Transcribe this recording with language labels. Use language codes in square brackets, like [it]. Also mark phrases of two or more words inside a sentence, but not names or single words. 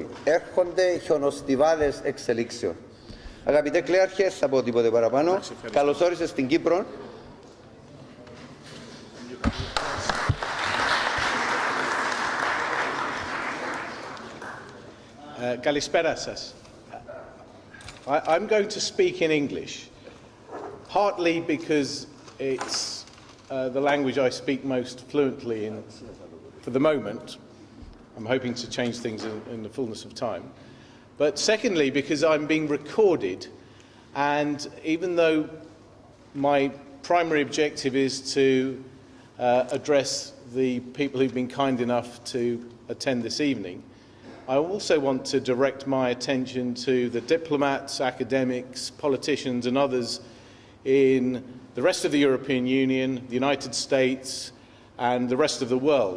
[el] Έρχονται χιονοστιβάδες εξελίξεων. Αγαπητέ Κλέαρχε, θα πω τίποτε παραπάνω. Καλώς όρισες στην Κύπρο. Καλησπέρα σας. [en] I'm going to speak in English, partly because it's the language I speak most fluently in for the moment. I'm hoping to change things in the fullness of time. But secondly, because I'm being recorded, and even though my primary objective is to address the people who've been kind enough to attend this evening, I also want to direct my attention to the diplomats, academics, politicians and others in the rest of the European Union, the United States and the rest of the world.